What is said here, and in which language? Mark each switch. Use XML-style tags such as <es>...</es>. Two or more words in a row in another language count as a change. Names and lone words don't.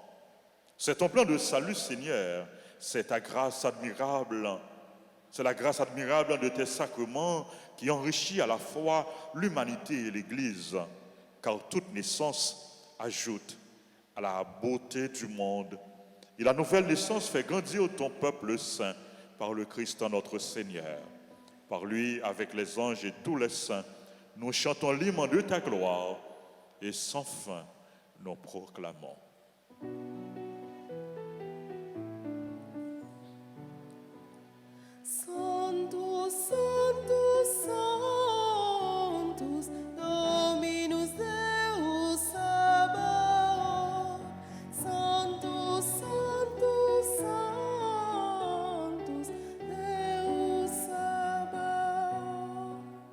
<fr>C'est ton plan de salut, Seigneur, c'est ta grâce admirable, c'est la grâce admirable de tes sacrements qui enrichit à la fois l'humanité et l'Église, car toute naissance ajoute à la beauté du monde. Et la nouvelle naissance fait grandir ton peuple saint par le Christ notre Seigneur. Par lui, avec les anges et tous les saints, nous chantons l'hymne de ta gloire et sans fin nous proclamons.</fr> <la>Sanctus, Sanctus, Sanctus, Dominus Deus Sabaoth. Sanctus, Sanctus, Sanctus, Deus Sabaoth.</la>